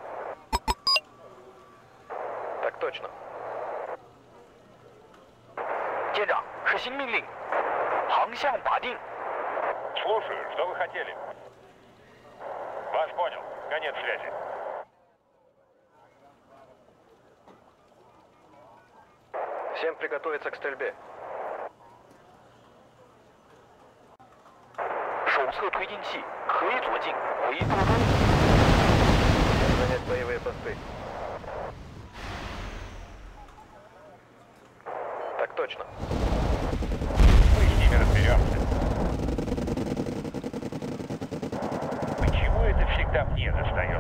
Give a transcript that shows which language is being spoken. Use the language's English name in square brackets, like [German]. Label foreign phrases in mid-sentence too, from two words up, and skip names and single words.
[Russian] Так точно. [Chinese] 舰长，是新命令，航向打定。 [Russian] Слушаю, что вы хотели? Вас понял. Конец связи. Всем приготовиться к стрельбе. [Chinese] 手侧推进器可以左进，回多中。 [Russian] Занять боевые посты. Так точно. Мы с ними разберемся. Почему это всегда мне достается?